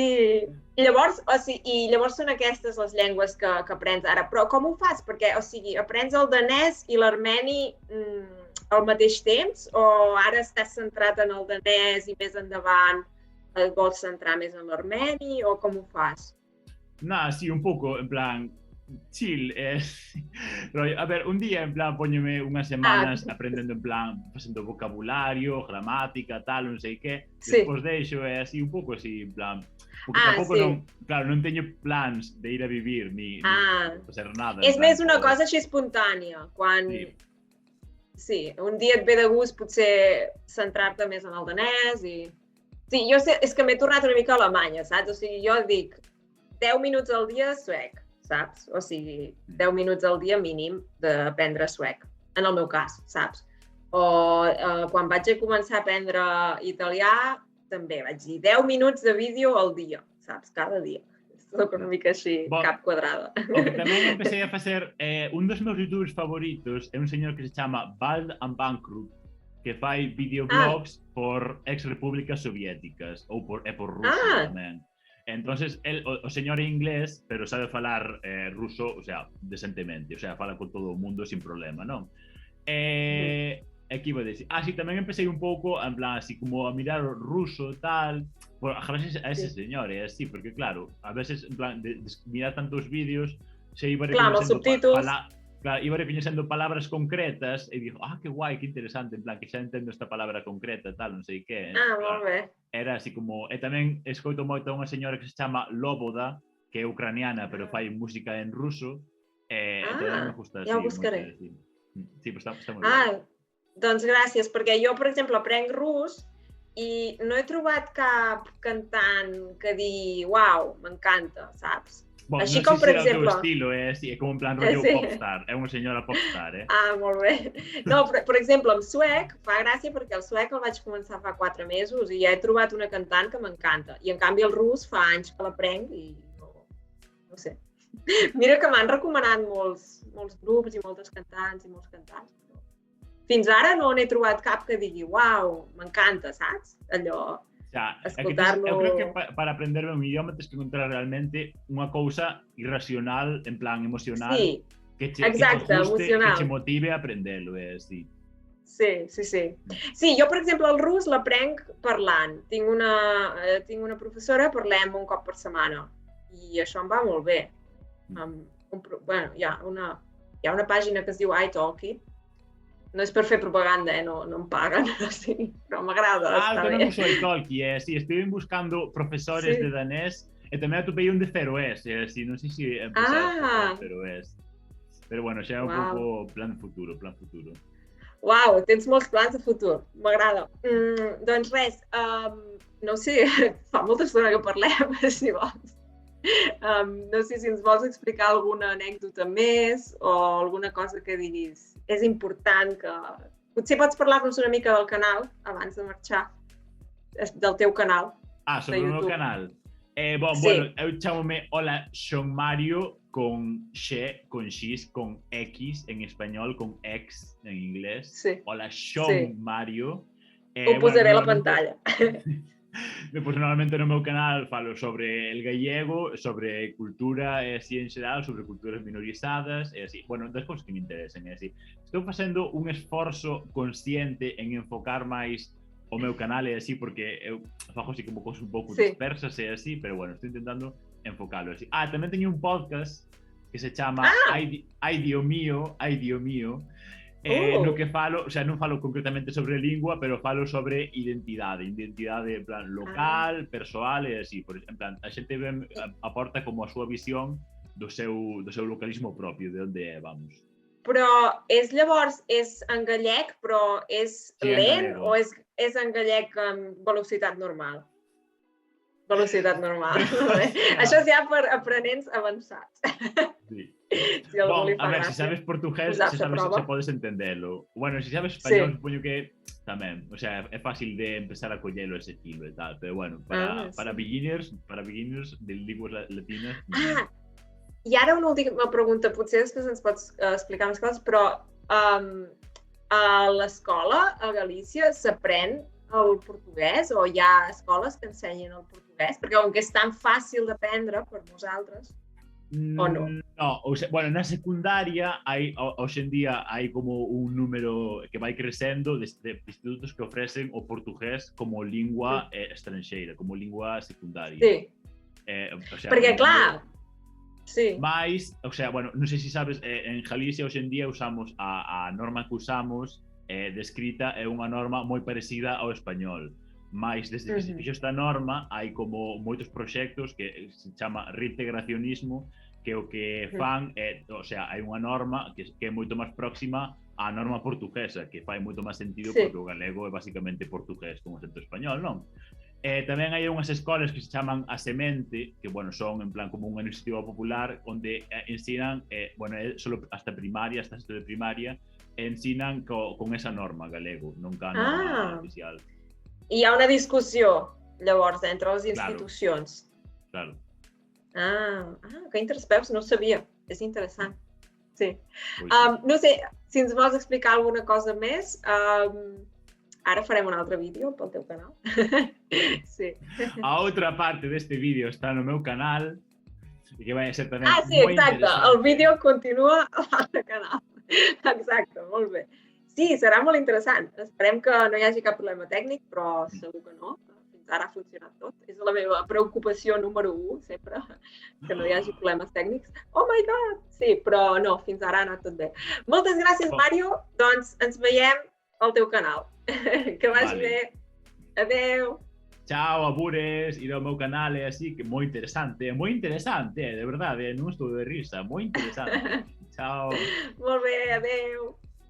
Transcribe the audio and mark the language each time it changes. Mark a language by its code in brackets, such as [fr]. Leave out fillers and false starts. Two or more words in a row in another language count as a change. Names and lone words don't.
[ca] I llavors són aquestes les llengües que aprens ara. Però com ho fas? Perquè, o sigui, aprens el danès i l'armeni al mateix temps? O ara estàs centrat en el danès i més endavant et vols centrar més en l'armeni? O com ho fas? [es] No, sí, un poco, en plan... [gl] chill, a ver, un día en plan poñome unhas semanas aprendendo en plan, facendo vocabulario, gramática, tal, non sei que, despois deixo así un pouco así, en plan, porque tampouco non teño plans de ir a vivir ni facer nada. [ca] És més una cosa així espontània, quan sí, un dia et ve de gust potser centrar-te més en el danès i... Sí, jo sé, és que m'he tornat una mica a Alemanya, saps? O sigui, jo dic 10 minuts al dia suec, saps? O sigui, 10 minuts al dia mínim d'aprendre suec, en el meu cas, saps? O quan vaig començar a aprendre italià, també vaig dir 10 minuts de vídeo al dia, saps? Cada dia. Soc una mica així, cap quadrada. [gl] O que tamén empecé a facer, un dos meus youtubers favoritos é un señor que se chama Bald and Bankrupt, que fai videoblogs por ex-repúblicas soviéticas ou por Rusia tamén. Entonces, o señor é inglés, pero sabe falar ruso, o sea, decentemente, o sea, fala con todo o mundo sin problema, non? E que iba a decir? Sí, tamén empecé un pouco, en plan, así como a mirar o ruso, tal, a veces a ese señor, así, porque claro, a veces, en plan, de mirar tantos vídeos, se iba reconhecendo claro, iba recoñecendo palabras concretas e digo, que guai, que interesante, en plan, que xa entendo esta palabra concreta, tal, non sei que. [ca] Molt bé. [gl] Era así como... E tamén escoito moito a unha señora que se chama Loboda, que é ucraniana, pero fai música en ruso, e tamén me gusta así. [ca] Ja ho buscaré. Sí, però està molt bé. Doncs gràcies, perquè jo, per exemple, aprenc rus i no he trobat cap cantant que digui, uau, m'encanta, saps? Bueno, així no com, sé per si exemple... el teu estilo, és com en plan rotllo popstar, és una senyora popstar, molt bé. No, per exemple, amb suec fa gràcia perquè el suec el vaig començar fa 4 mesos i ja he trobat una cantant que m'encanta. I en canvi el rus fa anys que l'aprenc i no sé. Mira que m'han recomanat molts grups i moltes cantants i molts cantants. Fins ara no n'he trobat cap que digui, uau, m'encanta, saps? Allò... [gl] escutarlo... Eu creo que para aprender un idioma tens que encontrar realmente unha cousa irracional, en plan emocional, que te guste, que te motive a aprendelo, sí. Sí. [ca] Sí, jo, per exemple, el rus l'aprenc parlant. Tinc una professora, parlem un cop per setmana i això em va molt bé. Bueno, hi ha una pàgina que es diu iTalki. No és per fer propaganda, no em paguen, però m'agrada, està bé. [gl] Tamén uso iTalki, sí, estuve buscando profesores de danés e tamén atopei un de Feroés, non sei se empezaste con Feroés. Pero bueno, xa é un pouco plan futuro. [ca] Uau, tens molts plans de futur, m'agrada. Doncs res, no sé, fa molta estona que parlem, si vols. No sé si ens vols explicar alguna anècdota més o alguna cosa que diguis és important que... Potser pots parlar-nos una mica del canal abans de marxar, del teu canal. [gl] Sobre o meu canal. Bueno, eu chamome Hola Xon Mario con X, con X en español, con X en inglés. Hola Xon Mario. [ca] Ho posaré a la pantalla. [gl] Normalmente no meu canal falo sobre el gallego, sobre cultura así en xeral, sobre culturas minorizadas e así. Bueno, das cousas que me interesan e así. Estou facendo un esforzo consciente en enfocar máis o meu canal e así, porque eu fago así como cousas un pouco dispersas e así, pero bueno, estou intentando enfocalo así. Tamén teño un podcast que se chama Ai Dio Mío, no que falo, o sea, non falo concretamente sobre lingua, pero falo sobre identidade en plan local, persoal e así, en plan, a xente aporta como a súa visión do seu localismo propio, de onde é, vamos. [ca] Però llavors és en gallec, però és lent o és en gallec amb velocitat normal? Velocitat normal. Això és ja per aprenents avançats. [gl] Sí. A ver, si sabes portugués, se podes entenderlo. Bueno, si sabes español, supoño que tamén. O sea, é fácil de empezar a collelo ese estilo e tal. Pero bueno, para beginners de linguas latinas... [ca] I ara una última pregunta. Potser després ens pots explicar més coses, però a l'escola, a Galícia, s'aprèn el portuguès o hi ha escoles que ensenyen el portuguès? Perquè com que és tan fàcil d'aprendre per nosaltres... ¿O no? [gl] No, bueno, na secundaria hoxe en día hai como un número que vai crecendo de institutos que ofrecen o portugués como lingua estranxeira, como lingua secundaria. [ca] Sí, perquè clar... [gl] Mais, o sea, bueno, non sei se sabes, en Galicia hoxe en día usamos a norma que usamos de escrita é unha norma moi parecida ao español. Mais, desde que se fixo esta norma, hai como moitos proxectos que se chama reintegracionismo, que o que fan o sea, hai unha norma que é moito máis próxima á norma portuguesa, que fai moito máis sentido porque o galego é basicamente portugués con acento español, non? Tamén hai unhas escolas que se chaman A Semente, que, bueno, son en plan como unha iniciativa popular onde ensinan, bueno, solo hasta primaria, hasta sexto de primaria, ensinan con esa norma galego, non ca norma oficial. [ca] I hi ha una discussió, llavors, entre les institucions. Claro. Que interessant, no ho sabia. És interessant. Sí. No sé, si ens vols explicar alguna cosa més, Ara farem un altre vídeo pel teu canal. Sí. [gl] A outra parte deste vídeo está no meu canal e que vai ser tamén [ca] Sí, [gl] moi [ca] exacte. [gl] interesante. [ca] El vídeo continua a l'altre canal. Exacte, molt bé. Sí, serà molt interessant. Esperem que no hi hagi cap problema tècnic, però segur que no. Fins ara ha funcionat tot. És la meva preocupació número 1, sempre, que no hi hagi problemes tècnics. [en] Oh my God! [ca] Sí, però no, fins ara ha anat tot bé. Moltes gràcies, Mario. Doncs ens veiem al teu canal. Que vagi bé. Adeu. [gl] Chao, abures, ir ao meu canal, é así que moi interesante, de verdade, non estou de risa, moi interesante. Chao. [ca] Molt bé, adeu.